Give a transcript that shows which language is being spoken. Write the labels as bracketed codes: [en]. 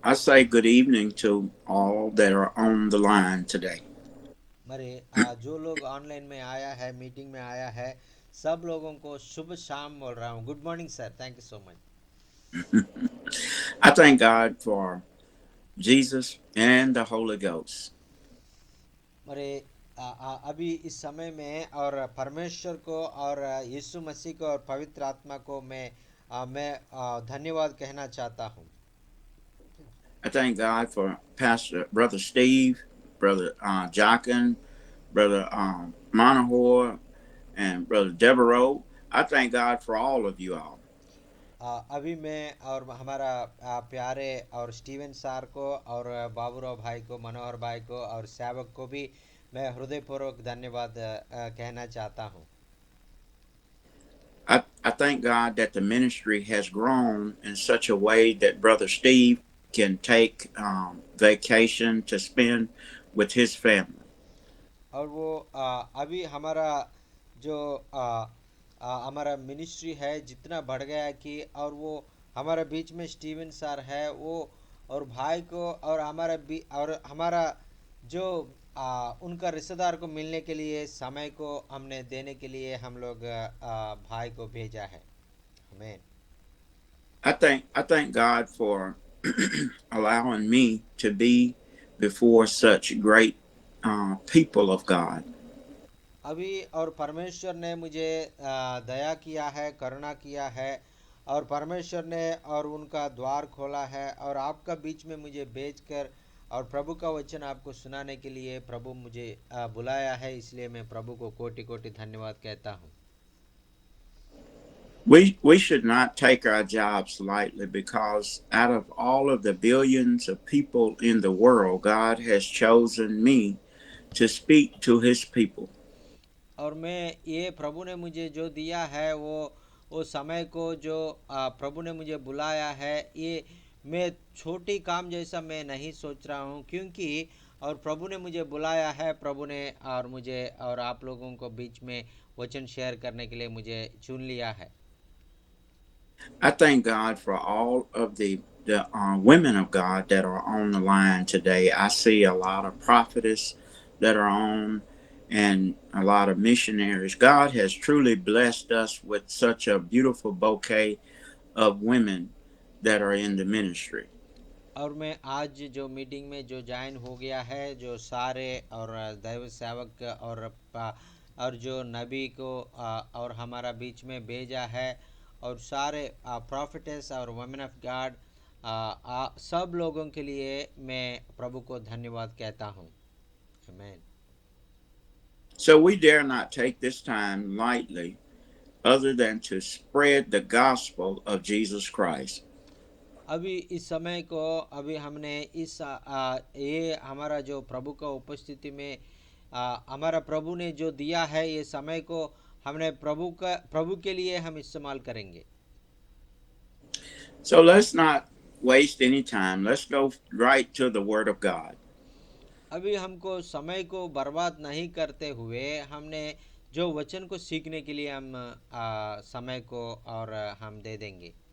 [en] I say good evening to all that are on the line today. [hi] मरे जो लोग online में आया है, मीटिंग में आया है, सब लोगों को शुभ शाम बोल रहा हूँ। [en] Good morning sir, thank you so much. I thank God for Jesus and the Holy Ghost. [hi] मरे अभी इस समय में और परमेश्वर को और यीशु मसीह को और पवित्र आत्मा को मैं धन्यवाद कहना चाहता हूँ। [en] I thank God for Pastor Brother Steve, Brother Jockin, Brother Monahor, and Brother Devereaux. I thank God for all of you all. [hi] अभी मैं और हमारा प्यारे और स्टीवन सार को और बाबूराव भाई को, मनोहर भाई को और सेवक को भी मैं हृदयपूर्वक धन्यवाद कहना चाहता हूँ। [en] I thank God that the ministry has grown in such a way that Brother Steve can take vacation to spend with his family. [hi] और वो अभी हमारा जो हमारा मिनिस्ट्री है जितना बढ़ गया है कि और वो हमारा बीच में स्टीवन सर है वो और भाई को और हमारा जो उनका रिश्तेदार को मिलने के लिए समय को हमने देने के लिए हम लोग भाई को भेजा है। आमीन। [en] I thank God for allowing me to be before such great people of God. [hi] अभी और परमेश्वर ने मुझे दया किया है, करुणा किया है और परमेश्वर ने और उनका द्वार खोला है और आपका बीच में मुझे भेजकर और प्रभु का वचन आपको सुनाने के लिए प्रभु मुझे बुलाया है, इसलिए मैं प्रभु को कोटि कोटि धन्यवाद कहता हूँ। [en] We should not take our jobs lightly because out of all of the billions of people in the world, God has chosen me to speak to his people. [hi] और मैं ये प्रभु ने मुझे जो दिया है वो समय को जो प्रभु ने मुझे बुलाया है, ये मैं छोटी काम जैसा मैं नहीं सोच रहा हूँ, क्योंकि और प्रभु ने मुझे बुलाया है, प्रभु ने और मुझे और आप लोगों को बीच में वचन शेयर करने के लिए मुझे चुन लिया है। [en] I thank God for all of the women of God that are on the line today. I see a lot of prophetess that are on and a lot of missionaries. God has truly blessed us with such a beautiful bouquet of women that are in the ministry. [hi] और मैं आज जो meeting में जो join हो गया है, जो सारे और दैव सेवक और जो नबी को और हमारा बीच में भेजा है और सारे प्रॉफिटेस और [en] women of God [hi] सब लोगों के लिए मैं प्रभु को धन्यवाद कहता हूँ। आमीन। [en] So we dare not take this time lightly other than to spread the gospel of Jesus Christ. [hi] अभी इस समय को अभी हमने ये हमारा जो प्रभु का उपस्थिति में हमारा प्रभु ने जो दिया है, ये समय को हमने प्रभु के लिए हम इस्तेमाल करेंगे। [en] So let's not waste any time. Let's go right to the Word of God. [hi] अभी हमको समय को बर्बाद नहीं करते हुए हमने जो वचन को सीखने के लिए हम समय को और हम दे देंगे।